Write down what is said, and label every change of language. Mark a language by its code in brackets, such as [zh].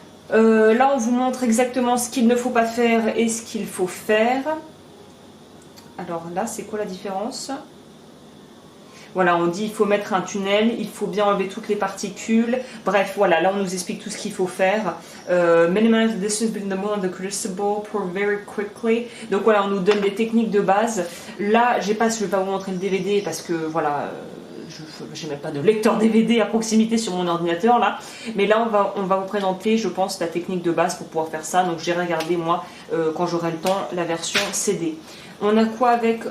[fr] Là on vous montre exactement ce qu'il ne faut pas faire et ce qu'il faut faire. Alors là c'est quoi la différence? Voilà, on dit il faut mettre un tunnel, il faut bien enlever toutes les particules. Bref, voilà, là on nous explique tout ce qu'il faut faire. [en] Minimize the distance between the mold and the crucible, pour very quickly. [fr] Donc voilà, on nous donne des techniques de base. Là, je vais pas vous montrer le DVD parce que voilà, je n'ai même pas de lecteur DVD à proximité sur mon ordinateur là. Mais là, on va vous présenter, je pense, la technique de base pour pouvoir faire ça. Donc j'ai regardé moi, quand j'aurai le temps, la version CD. On a quoi avec?